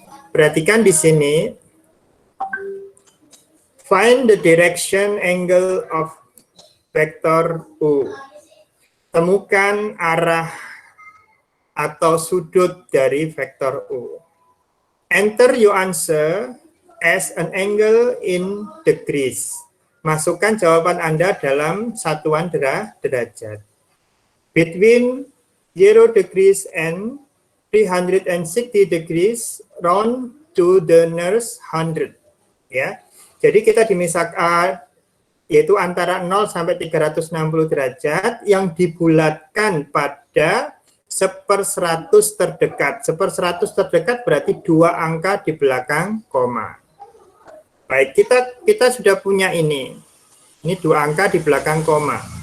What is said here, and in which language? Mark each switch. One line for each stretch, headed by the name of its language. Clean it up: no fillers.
Indonesian: Perhatikan di sini.
English: Find the direction angle of vector U.
Indonesian: Temukan arah atau sudut dari vektor U.
English: Enter your answer as an angle in degrees.
Indonesian: Masukkan jawaban Anda dalam satuan derajat.
English: Between 0 degrees and 360 degrees round to the nearest 100.
Indonesian: Ya. Jadi kita dimisahkan yaitu antara 0 sampai 360 derajat yang dibulatkan pada 1/100 terdekat. 1/100 terdekat berarti 2 angka di belakang koma. Baik, kita sudah punya ini. Ini 2 angka di belakang koma.